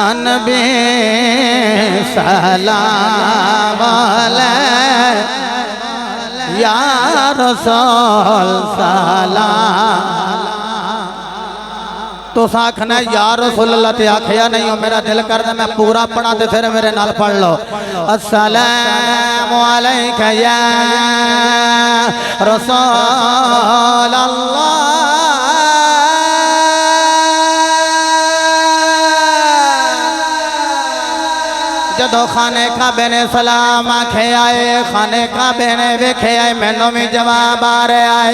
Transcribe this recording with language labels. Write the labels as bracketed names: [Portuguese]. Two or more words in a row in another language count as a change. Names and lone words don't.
[Arabic] نبي سلام يا رسول سلام. [Punjabi] تو آکھنا [Arabic] يا رسول الله [Punjabi] تے آکھیا نہیں ہو، میرا دل کردا میں پورا پڑھا تے فیر میرے نال پڑھ لو. [Arabic] السلام عليك يا رسول الله. [Punjabi] جدوں خانے کعبے نے سلام آکھے آئے، خانے کعبے نے ویکھے آئے، مینوں بھی جواب آ رہا ہے.